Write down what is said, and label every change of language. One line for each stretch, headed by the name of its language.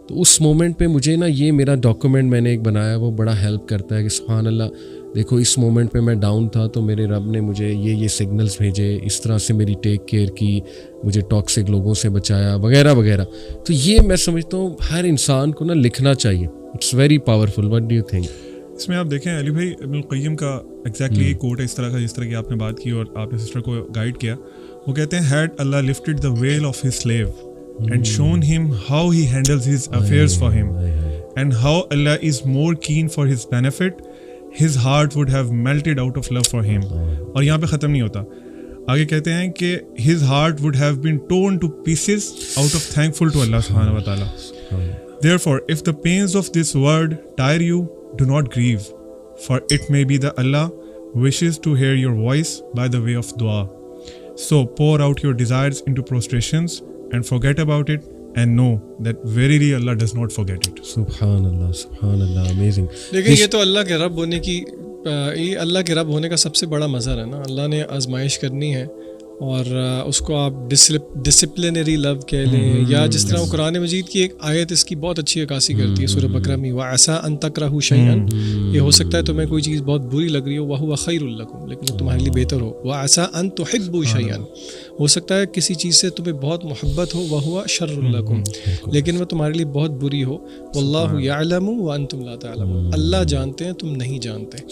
Urdu: تو اس مومنٹ پہ مجھے نا یہ میرا ڈاکومنٹ میں نے ایک بنایا, وہ بڑا ہیلپ کرتا ہے کہ سبحان اللہ دیکھو اس مومنٹ پہ میں ڈاؤن تھا تو میرے رب نے مجھے یہ سگنلز بھیجے, اس طرح سے میری ٹیک کیئر کی, مجھے ٹاکسک لوگوں سے بچایا, وغیرہ وغیرہ. تو یہ میں سمجھتا ہوں ہر انسان کو نا لکھنا چاہیے.
English: It's very powerful. What do you think?
Urdu: اس میں آپ دیکھیں علی بھائی, ابن القیم کا ایگزیکٹلی ایک کوٹ ہے اس طرح کا, جس طرح کی آپ نے بات کی اور آپ نے سسٹر کو گائیڈ کیا. وہ کہتے ہیں
English: had Allah lifted the veil of his slave and shown him how he handles his affairs for him and how Allah is more keen for his benefit, his heart would have melted out of love for him.
Urdu: اور یہاں پہ ختم نہیں ہوتا, آگے کہتے ہیں کہ
English: his heart would have been torn to pieces out of thankful to Allah subhanahu wa ta'ala. Therefore, if the pains of this world tire you, do not grieve, for it may be that Allah wishes to hear your voice by the way of dua. So pour out your desires into prostrations and forget about it, and know that verily Allah does not forget it.
Urdu: سبحان اللہ, سبحان اللہ, amazing. دیکھیں یہ تو اللہ کے رب ہونے کی, یہ اللہ کے رب ہونے کا سب سے بڑا مظہر ہے نا. اللہ نے آزمائش کرنی ہے اور اس کو آپ ڈسپلنری لو کہہ لیں، یا جس طرح قرآن مجید کی ایک آیت اس کی بہت اچھی عکاسی کرتی ہے سورہ بقرہ میں،
Arabic: وَعَسَىٰ أَن تَكْرَهُوا شَيْئًا،
Urdu: یہ ہو سکتا ہے تمہیں کوئی چیز بہت بری لگ رہی ہو،
Arabic: وَهُوَ خَيْرٌ لَكُمْ،
Urdu: لیکن وہ تمہارے لیے بہتر ہو،
Arabic: وَعَسَىٰ أَن تُحِبُّوا شَيْئًا،
Urdu: ہو سکتا ہے کسی چیز سے تمہیں بہت محبت ہو،
Arabic: وَهُوَ شَرٌ لَكُمْ،
Urdu: لیکن وہ تمہارے لیے بہت بری ہو،
Arabic: وَاللَّهُ يَعْلَمُ وَأَنتُمْ لَا تَعْلَمُونَ،
Urdu: اللہ جانتے ہیں تم نہیں جانتے.